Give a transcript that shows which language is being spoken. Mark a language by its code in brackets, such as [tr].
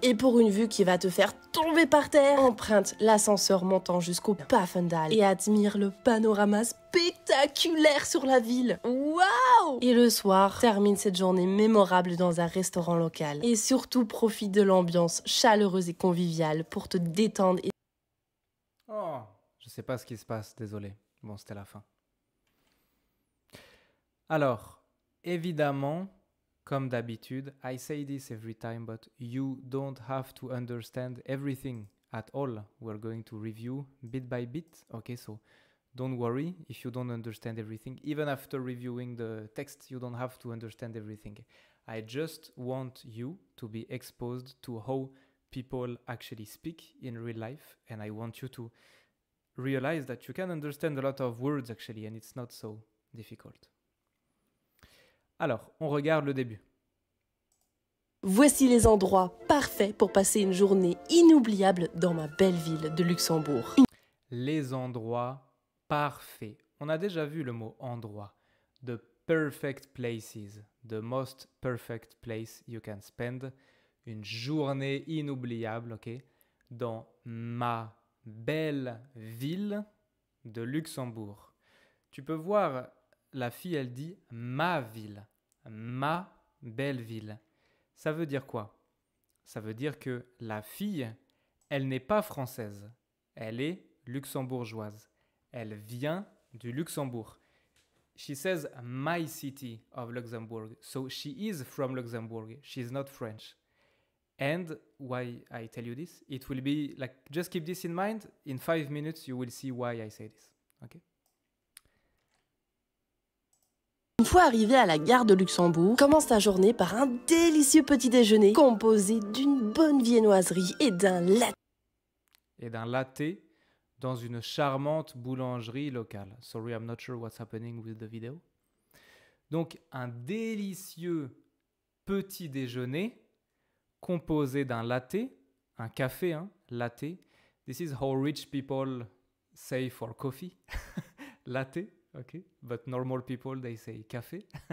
[fr] Et pour une vue qui va te faire tomber par terre, emprunte l'ascenseur montant jusqu'au Paffendal et admire le panorama spectaculaire sur la ville. Waouh! Et le soir, termine cette journée mémorable dans un restaurant local. Et surtout, profite de l'ambiance chaleureuse et conviviale pour te détendre et... Oh, je sais pas ce qui se passe, désolé. Bon, c'était la fin. Alors, évidemment, comme d'habitude, [en] I say this every time, but you don't have to understand everything at all. We're going to review bit by bit. Okay, so don't worry if you don't understand everything. Even after reviewing the text, you don't have to understand everything. I just want you to be exposed to how people actually speak in real life, and I want you to realize that you can understand a lot of words actually, and it's not so difficult. [fr] Alors, on regarde le début. Voici les endroits parfaits pour passer une journée inoubliable dans ma belle ville de Luxembourg. Les endroits parfaits. On a déjà vu le mot endroit. [en] The perfect places. The most perfect place you can spend. [fr] Une journée inoubliable, ok, dans ma belle ville de Luxembourg. Tu peux voir, la fille, elle dit ma ville. Ma belle ville. Ça veut dire quoi? Ça veut dire que la fille, elle n'est pas française. Elle est luxembourgeoise. Elle vient du Luxembourg. [en] She says my city of Luxembourg. So she is from Luxembourg. She's not French. And why I tell you this? It will be like, just keep this in mind. In 5 minutes, you will see why I say this. Okay? [fr] Une fois arrivé à la gare de Luxembourg, commence ta journée par un délicieux petit déjeuner composé d'une bonne viennoiserie et d'un latte. Et d'un latte dans une charmante boulangerie locale. [en] Sorry, I'm not sure what's happening with the video. [fr] Donc, un délicieux petit déjeuner composé d'un latte, un café, hein, latte. [en] This is how rich people say for coffee. Latte, ok. But normal people, they say café.